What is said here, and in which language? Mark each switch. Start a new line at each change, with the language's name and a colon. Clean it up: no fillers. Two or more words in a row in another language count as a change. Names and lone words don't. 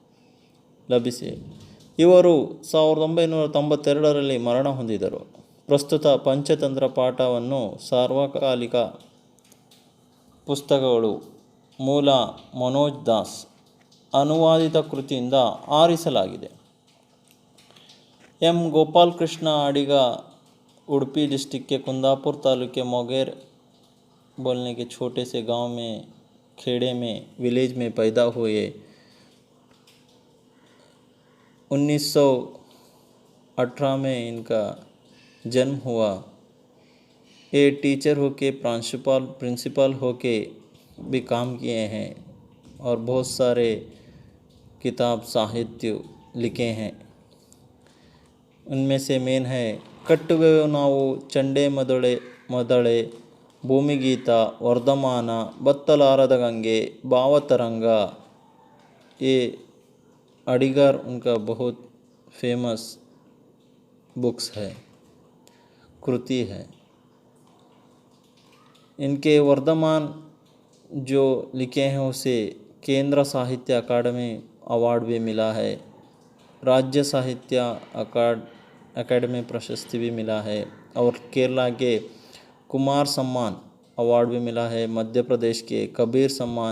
Kannada: ಇವರು 1992ರಲ್ಲಿ ಮರಣ ಹೊಂದಿದರು. ಪ್ರಸ್ತುತ ಪಂಚತಂತ್ರ ಪಾಠವನ್ನು ಸಾರ್ವಕಾಲಿಕ ಪುಸ್ತಕಗಳು ಮೂಲ ಮನೋಜ್ ದಾಸ್ ಅನುವಾದಿತ ಕೃತಿಯಿಂದ ಆರಿಸಲಾಗಿದೆ.
Hindi: एम गोपालकृष्ण अडिगा उडुपी डिस्ट्रिक्ट के कुंदापुर तालुके के मोगेर बोलने के छोटे से गांव में खेड़े में विलेज में पैदा हुए. 1918 में इनका जन्म हुआ. ये टीचर होके प्रिंसिपल होके भी काम किए हैं और बहुत सारे किताब साहित्य लिखे हैं. उनमें से मेन है कಟ್ಟುವೆವು ನಾವು ಚಂಡೆ ಮದಳೆ, ಭೂಮಿಗೀತ, ವರ್ಧಮಾನ, ಬತ್ತಲಾರದ गंगे, भावतरंग. ये अडिगर उनका बहुत
English: famous books
Hindi: है, कृति है. इनके वर्धमान जो लिखे हैं उसे केंद्र साहित्य अकादमी अवार्ड भी मिला है, राज्य साहित्य अकादमी प्रशस्ति भी मिला है और केरला के कुमार सम्मान अवार्ड भी मिला है, मध्य प्रदेश के कबीर सम्मान.